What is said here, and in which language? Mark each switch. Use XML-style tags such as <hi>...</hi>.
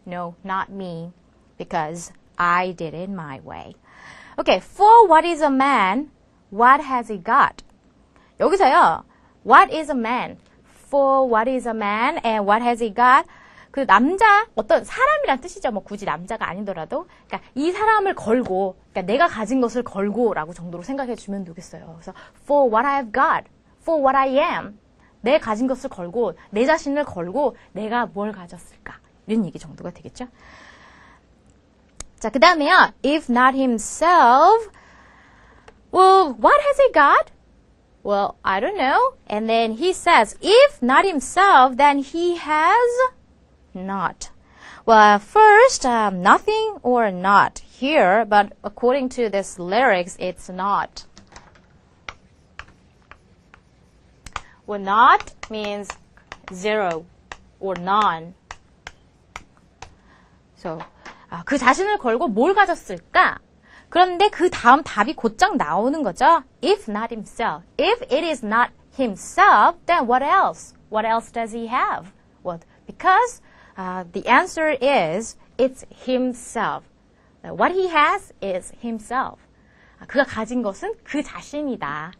<en>No, not me. Because I did it my way. Okay, for what is a man, what has he got? 여기서요, what is a man? For what is a man and what has he got?</en> <ko>그 남자, 어떤 사람이란 뜻이죠. 뭐 굳이 남자가 아니더라도. 그러니까 이 사람을 걸고, 그러니까 내가 가진 것을 걸고라고 정도로 생각해 주면 되겠어요.</ko> <en>그래서 for what I have got, for what I am.</en> <ko>내 가진 것을 걸고, 내 자신을 걸고, 내가 뭘 가졌을까? 이런 얘기 정도가 되겠죠. 자, 그 다음에요.</ko> <en>If not himself, well, what has he got? Well, I don't know. And then he says, if not himself, then he has not. Well, first, nothing or not here, but according to this lyrics, it's not. Well, not means zero or none.</en> <ko>So, 그 자신을 걸고 뭘 가졌을까? 그런데 그 다음 답이 곧장 나오는 거죠.</ko> <en>If not himself. If it is not himself, then what else? What else does he have? Well, because the answer is it's himself. What he has is himself.</en> <ko>그가 가진 것은 그 자신이다.</ko>